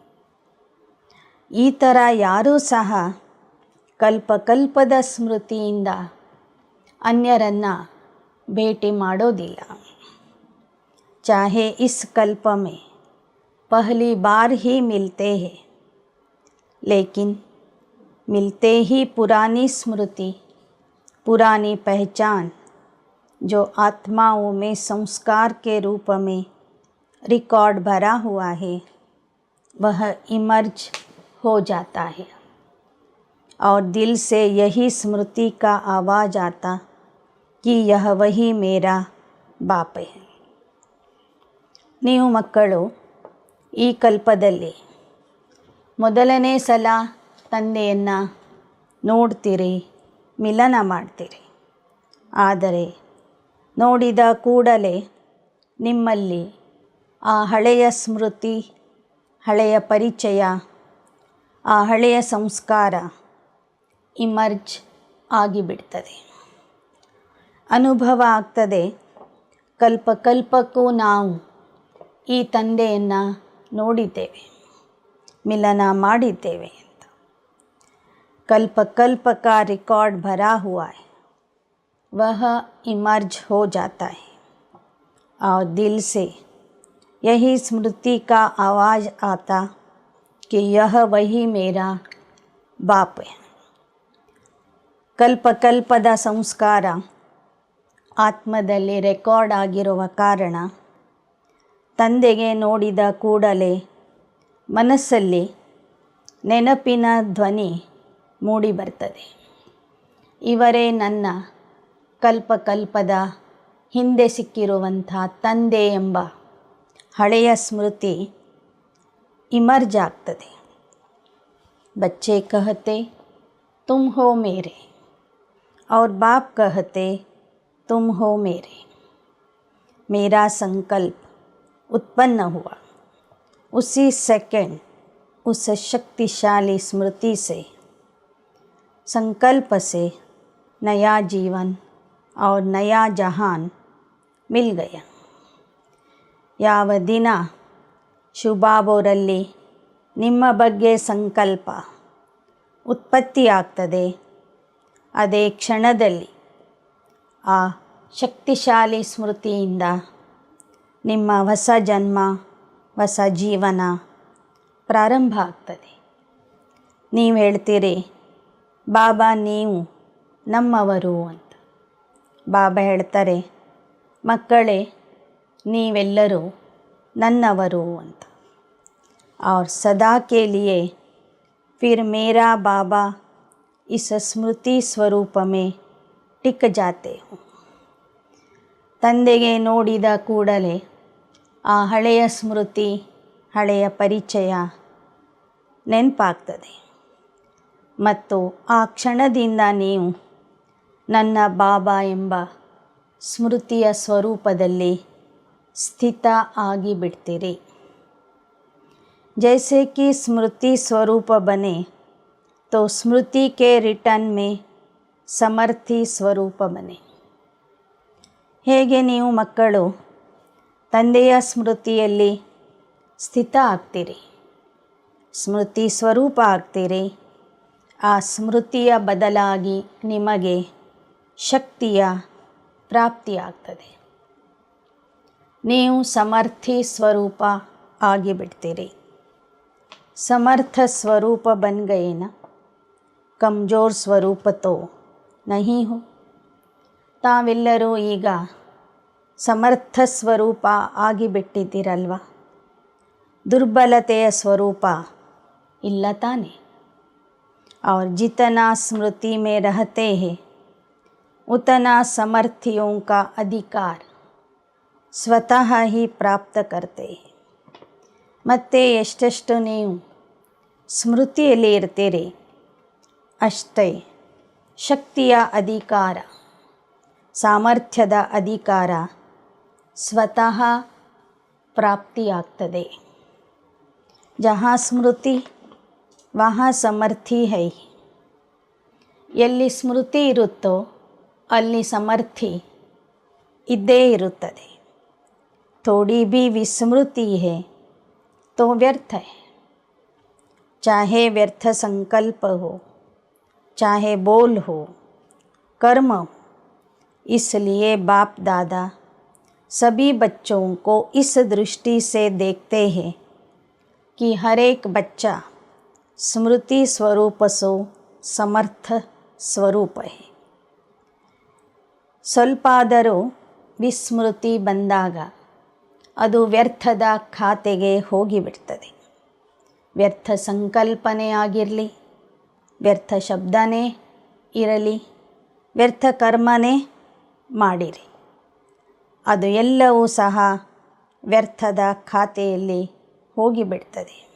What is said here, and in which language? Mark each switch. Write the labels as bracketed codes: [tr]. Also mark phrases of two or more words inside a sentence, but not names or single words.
[kn] ಈ ಥರ ಯಾರೂ ಸಹ ಕಲ್ಪಕಲ್ಪದ ಸ್ಮೃತಿಯಿಂದ ಅನ್ಯರನ್ನು ಭೇಟಿ ಮಾಡೋದಿಲ್ಲ. [hi] चाहे इस कल्प में पहली बार ही मिलते हैं, लेकिन मिलते ही पुरानी स्मृति, पुरानी पहचान जो आत्माओं में संस्कार के रूप में रिकॉर्ड भरा हुआ है वह इमर्ज हो जाता है और दिल से यही स्मृति का आवाज़ आता कि यह वही मेरा ಬಾಪ್ है। [kn] ನೀವು ಮಕ್ಕಳು ಈ ಕಲ್ಪದಲ್ಲಿ ಮೊದಲನೇ ಸಲ ತಂದೆಯನ್ನು ನೋಡ್ತೀರಿ, ಮಿಲನ ಮಾಡ್ತೀರಿ. ಆದರೆ ನೋಡಿದ ಕೂಡಲೇ ನಿಮ್ಮಲ್ಲಿ ಆ ಹಳೆಯ ಸ್ಮೃತಿ, ಹಳೆಯ ಪರಿಚಯ, ಆ ಹಳೆಯ ಸಂಸ್ಕಾರ ಇಮರ್ಜ್ ಆಗಿಬಿಡ್ತದೆ. ಅನುಭವ ಆಗ್ತದೆ, ಕಲ್ಪಕ್ಕೂ ನಾವು ಈ ತಂದೆಯನ್ನು ನೋಡಿದ್ದೇವೆ, ಮಿಲನ ಮಾಡಿದ್ದೇವೆ ಅಂತ. कल्प का रिकॉर्ड भरा हुआ है, वह इमर्ज हो जाता है और दिल से यही स्मृति का आवाज़ आता कि यह वही मेरा ಬಾಪ್ है। ಕಲ್ಪದ ಸಂಸ್ಕಾರ ಆತ್ಮದಲ್ಲಿ ರೆಕಾರ್ಡ್ ಆಗಿರುವ ಕಾರಣ ತಂದೆಗೆ ನೋಡಿದ ಕೂಡಲೇ ಮನಸ್ಸಲ್ಲಿ ನೆನಪಿನ ಧ್ವನಿ ಮೂಡಿ ಬರ್ತದೆ. ಇವರೇ ನನ್ನ ಕಲ್ಪದ ಹಿಂದೆ ಸಿಕ್ಕಿರುವಂಥ ತಂದೆ ಎಂಬ ಹಳೆಯ ಸ್ಮೃತಿ ಇಮರ್ಜ್ ಆಗ್ತದೆ. [hi] बच्चे कहते तुम हो मेरे और बाप कहते तुम हो मेरे। मेरा संकल्प उत्पन्न हुआ उसी सेकंड उस शक्तिशाली स्मृति से, संकल्प से नया जीवन और नया जहान मिल गया। [kn] ಯಾವ ದಿನ ಶುಭಾಬೋರಲ್ಲಿ ನಿಮ್ಮ ಬಗ್ಗೆ ಸಂಕಲ್ಪ ಉತ್ಪತ್ತಿಯಾಗ್ತದೆ, ಅದೇ ಕ್ಷಣದಲ್ಲಿ ಆ ಶಕ್ತಿಶಾಲಿ ಸ್ಮೃತಿಯಿಂದ ನಿಮ್ಮ ಹೊಸ ಜನ್ಮ, ಹೊಸ ಜೀವನ ಪ್ರಾರಂಭ ಆಗ್ತದೆ. ನೀವು ಹೇಳ್ತೀರಿ, ಬಾಬಾ ನೀವು ನಮ್ಮವರು ಅಂತ. ಬಾಬಾ ಹೇಳ್ತಾರೆ, ಮಕ್ಕಳೇ ನೀವೆಲ್ಲರೂ ನನ್ನವರು ಅಂತ. [hi] और सदा के लिए फिर मेरा बाबा इस स्मृति स्वरूप में टिक जाते हो। [kn] ತಂದೆಗೆ ನೋಡಿದ ಕೂಡಲೇ ಆ ಹಳೆಯ ಸ್ಮೃತಿ, ಹಳೆಯ ಪರಿಚಯ ನೆನಪಾಗ್ತದೆ ಮತ್ತು ಆ ಕ್ಷಣದಿಂದ ನೀವು ನನ್ನ ಬಾಬಾ ಎಂಬ ಸ್ಮೃತಿಯ ಸ್ವರೂಪದಲ್ಲಿ ಸ್ಥಿತ ಆಗಿಬಿಡ್ತೀರಿ. [hi] जैसे कि स्मृति स्वरूप बने तो स्मृति के रिटर्न में समर्थी स्वरूप बने. [kn] ಹೇಗೆ ನೀವು ಮಕ್ಕಳು ತಂದೆಯ ಸ್ಮೃತಿಯಲ್ಲಿ ಸ್ಥಿತ ಆಗ್ತೀರಿ, ಸ್ಮೃತಿ ಸ್ವರೂಪ ಆಗ್ತೀರಿ, ಆ ಸ್ಮೃತಿಯ ಬದಲಾಗಿ ನಿಮಗೆ ಶಕ್ತಿಯ ಪ್ರಾಪ್ತಿಯಾಗ್ತದೆ. ನೀವು ಸಮರ್ಥಿ ಸ್ವರೂಪ ಆಗಿಬಿಡ್ತೀರಿ. [hi] समर्थ स्वरूप बन गए ना, कमज़ोर स्वरूप तो नहीं हो. [kn] ತಾವೆಲ್ಲರೂ ಈಗ ಸಮರ್ಥ ಸ್ವರೂಪ ಆಗಿಬಿಟ್ಟಿದ್ದೀರಲ್ವ, ದುರ್ಬಲತೆಯ ಸ್ವರೂಪ ಇಲ್ಲ ತಾನೆ. [hi] और जितना स्मृति में रहते हैं उतना समर्थियों का अधिकार स्वतः ही प्राप्त करते हैं. [kn] ಮತ್ತೆ ಎಷ್ಟೆಷ್ಟು ನೀವು ಸ್ಮೃತಿಯಲ್ಲಿ ಇರ್ತೀರಿ ಅಷ್ಟೇ ಶಕ್ತಿಯ ಅಧಿಕಾರ, ಸಾಮರ್ಥ್ಯದ ಅಧಿಕಾರ ಸ್ವತಃ ಪ್ರಾಪ್ತಿಯಾಗ್ತದೆ. [hi] जहाँ स्मृति वहाँ समर्थी है. [kn] ಎಲ್ಲಿ ಸ್ಮೃತಿ ಇರುತ್ತೋ ಅಲ್ಲಿ ಸಮರ್ಥಿ ಇದ್ದೇ ಇರುತ್ತದೆ. [hi] थोड़ी भी विस्मृति है तो व्यर्थ है. चाहे व्यर्थ संकल्प हो, चाहे बोल हो, कर्म हो. इसलिए बाप दादा सभी बच्चों को इस दृष्टि से देखते हैं कि हर एक बच्चा स्मृति स्वरूप सो समर्थ स्वरूप है. [kn] ಸ್ವಲ್ಪಾದರೂ ವಿಸ್ಮೃತಿ ಬಂದಾಗ ಅದು ವ್ಯರ್ಥದ ಖಾತೆಗೆ ಹೋಗಿಬಿಡ್ತದೆ. ವ್ಯರ್ಥ ಸಂಕಲ್ಪನೆ ಆಗಿರಲಿ, ವ್ಯರ್ಥ ಶಬ್ದನೇ ಇರಲಿ, ವ್ಯರ್ಥ ಕರ್ಮನೇ ಮಾಡಿರಿ, ಅದು ಎಲ್ಲವೂ ಸಹ ವ್ಯರ್ಥದ ಖಾತೆಯಲ್ಲಿ ಹೋಗಿಬಿಡ್ತದೆ.